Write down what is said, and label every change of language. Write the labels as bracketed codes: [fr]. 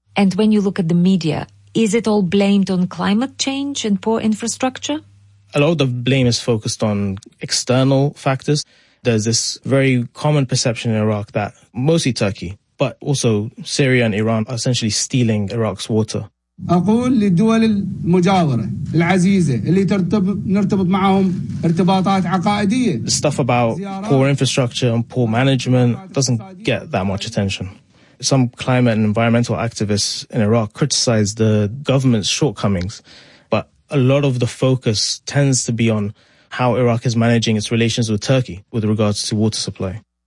[en] And when you look at the media, is it all blamed on climate change and poor infrastructure? A lot of the blame is focused on external factors. There's this very common perception in Iraq that mostly Turkey, but also Syria and Iran are essentially stealing Iraq's water. [ar] أقول للدول المجاورة العزيزة اللي نرتبط معهم ارتباطات عقائدية. [en] Stuff about poor infrastructure and poor management doesn't get that much attention. Some climate and environmental activists in Iraq criticize the government's shortcomings, but a lot of the focus tends to be on how Iraq is managing its relations with Turkey with regards to water supply.